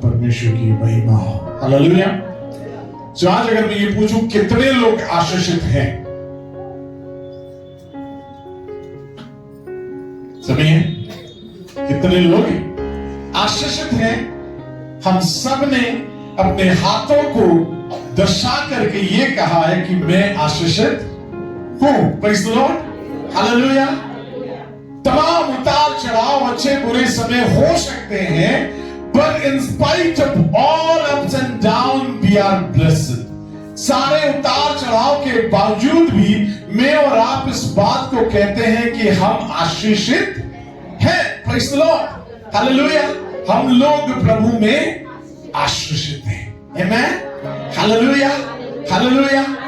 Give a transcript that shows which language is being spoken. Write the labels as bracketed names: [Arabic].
[Hindi] परमेश्वर की महिमा हो। हालेलुया। तो आज अगर मैं ये पूछूं कितने लोग आशीषित हैं, सभी हैं? कितने लोग आशीषित हैं? हम सब ने अपने हाथों को दर्शा करके ये कहा है कि मैं आशीषित हूं। [English] Praise the lord. Hallelujah. [Hindi] तमाम उतार चढ़ाव, अच्छे बुरे समय हो सकते हैं, [English] but in spite of all ups and downs we are blessed। [Hindi] सारे उतार चढ़ाव के बावजूद भी मैं और आप इस बात को कहते हैं कि हम आशीषित हैं। Praise the Lord. हालेलुया। हम लोग प्रभु में आशीषित हैं। आमेन। हालेलुया। हालेलुया।